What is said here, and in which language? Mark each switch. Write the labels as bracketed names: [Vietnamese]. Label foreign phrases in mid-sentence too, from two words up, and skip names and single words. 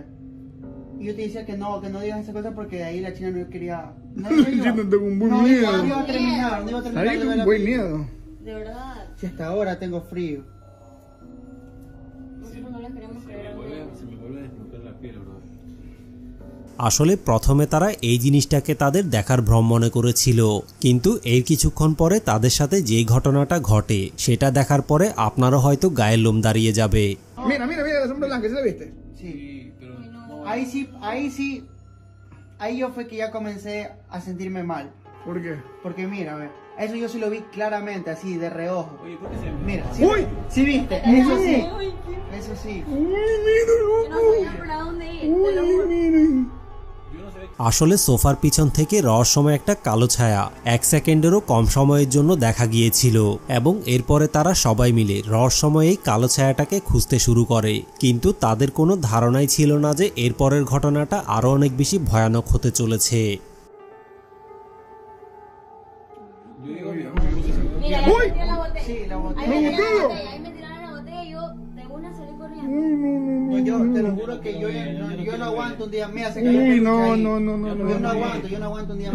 [Spanish] Y yo te decía que no digas esa cosa porque de ahí la china no quería... No, Yo no tengo un buen miedo. No iba a terminar, no iba a terminar. Ahí con un buen miedo. De verdad, Si hasta ahora tengo frío. nosotros no les queremos creer a ustedes. Se me vuelve a desbloquear la piel, bro. [Bangla] আসলে প্রথমে তারা এই জিনিসটাকে তাদের দেখার ভ্রম মনে করেছিল, কিন্তু এর কিছুক্ষণ পরে তাদের সাথে যে ঘটনাটা ঘটে সেটা দেখার পরে আপনারও হয়তো গায়ের লোম দাঁড়িয়ে যাবে। [Spanish] Mira, la sombra blanca, ¿sí la viste? Sí. Pero no. Ahí yo fue que ya comencé a sentirme mal. ¿Por qué? Porque mira, a ver, eso yo sí lo vi claramente, así, de reojo. Oye, ¿por qué se me... Mira, sí, ¡Uy! sí viste, eso sí, Ay, qué... eso sí. Uy, mira, Yo no loco. sabía para dónde ir, te lo Uy, juro. miren. Yo no sé... [Bangla] আসলে সোফার পিছন থেকে রহস্যময় একটা কালো ছায়া 1 সেকেন্ডেরও কম সময়ের জন্য দেখা গিয়েছিল, এবং এরপরে তারা সবাই মিলে রহস্যময় এই কালো ছায়াটাকে খুঁজতে শুরু করে, কিন্তু তাদের কোনো ধারণাই ছিল না যে এরপরের ঘটনাটা আরো অনেক বেশি ভয়ানক হতে চলেছে। [Spanish] Yo digo, me puse así. Mira, Uy. ya metí la botella. Sí, la botella. Ahí me tiraron ¡Lo la botella, ahí me tiraron la botella y yo de una salí corriendo. No, yo te lo juro que yo no aguanto un día, mira, se cayó Uy, el no, peluche ahí. no, no, no, Yo no aguanto un día